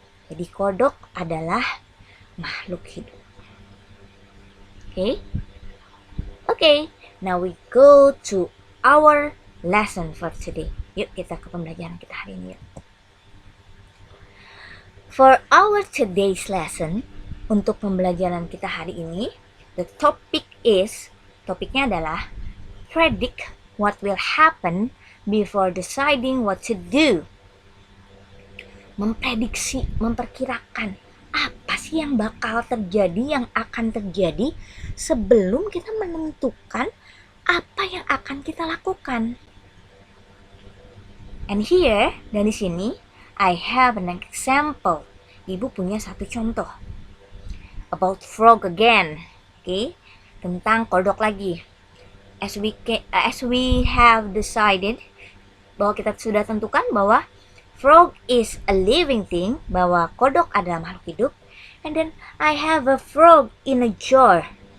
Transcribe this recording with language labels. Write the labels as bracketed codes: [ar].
[id] Jadi kodok adalah makhluk hidup. [en] Okay, now we go to our lesson for today. [id] Yuk kita ke pembelajaran kita hari ini. [en] For our today's lesson, [id] untuk pembelajaran kita hari ini, [en] the [id] topiknya adalah [en] predict what will happen before deciding what to do. [id] Memprediksi, memperkirakan apa sih yang bakal terjadi, yang akan terjadi sebelum kita menentukan apa yang akan kita lakukan. [en] And here, [id] dan di sini, [en] I have an example. [id] Ibu punya satu contoh. [en] About frog again. [id] Tentang kodok lagi. [en] As we have decided, [id] bahwa kita sudah tentukan bahwa [en] frog is a living thing, [id] bahwa kodok adalah makhluk hidup. [en] And then I have a frog in a jar.